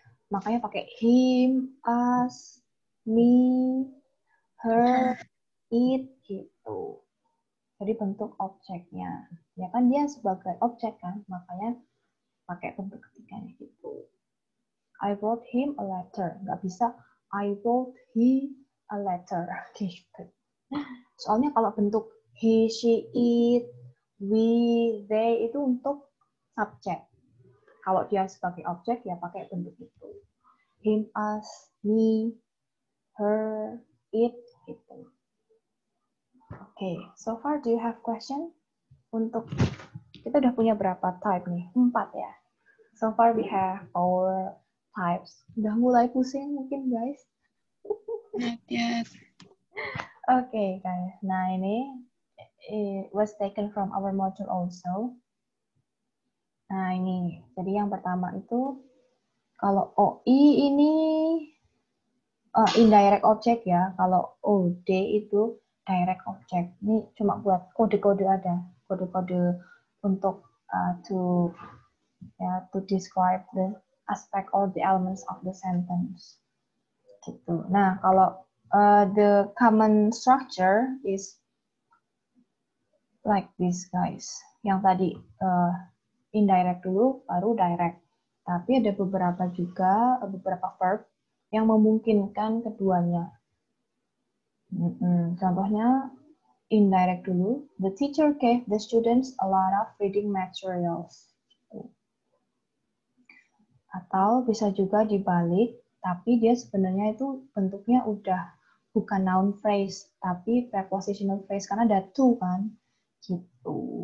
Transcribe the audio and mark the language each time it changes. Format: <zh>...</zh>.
<id>Makanya pakai him, us, me, her, it gitu. Jadi bentuk objeknya. Ya kan dia sebagai objek kan, makanya pakai bentuk ketiganya gitu.</id> <en>I wrote him a letter.</en> <id>Nggak bisa</id> <en>I wrote he a letter.</en> <id>Gitu. Soalnya kalau bentuk he, she, it, we, they itu untuk subjek. Kalau dia sebagai objek ya pakai bentuk itu.</id> <en>Him, us, me, her, it gitu. Okay, so far do you have question?</en> <id>Untuk kita udah punya berapa type nih?</id> <en>4 ya. So far we have 4 types.</en> <id>Udah mulai pusing mungkin guys.</id> <en>Not yet. Okay guys. Nah ini it was taken from our module also.</en> <id>Nah ini. Jadi yang pertama itu kalau OI ini indirect object ya. Kalau OD itu direct object. Ini cuma buat kode-kode ada. Kode-kode untuk</id> <en>to describe the aspect or the elements of the sentence.</en> <id>Gitu.</id> <en>Nah, kalau the common structure is like this, guys.</en> <id>Yang tadi indirect dulu, baru direct. Tapi ada beberapa verb yang memungkinkan keduanya. Contohnya indirect dulu.</id> <en>The teacher gave the students a lot of reading materials.</en> <id>Atau bisa juga dibalik, tapi dia sebenarnya itu bentuknya udah bukan noun phrase, tapi prepositional phrase karena ada to kan, gitu.</id>